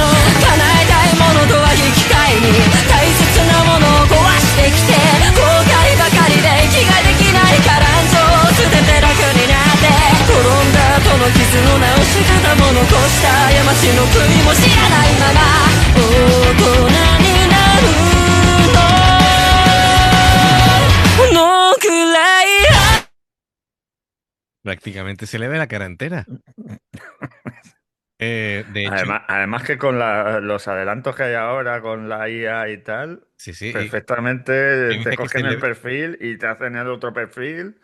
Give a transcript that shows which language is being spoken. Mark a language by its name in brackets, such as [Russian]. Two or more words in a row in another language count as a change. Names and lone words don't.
[Japanese] 叶えたいものとは引き換えに大切なものを壊してきて後悔ばかりで息ができないからんぞ捨てて楽になって転んだ後の傷の直し方も残した過ちの悔いも知らないまま大人になるのくらい [Spanish] Prácticamente se le ve la cara entera. De hecho, Además que con los adelantos que hay ahora con la IA y tal, sí, sí, perfectamente hay te veces que se cogen le el ve, perfil y te hacen el otro perfil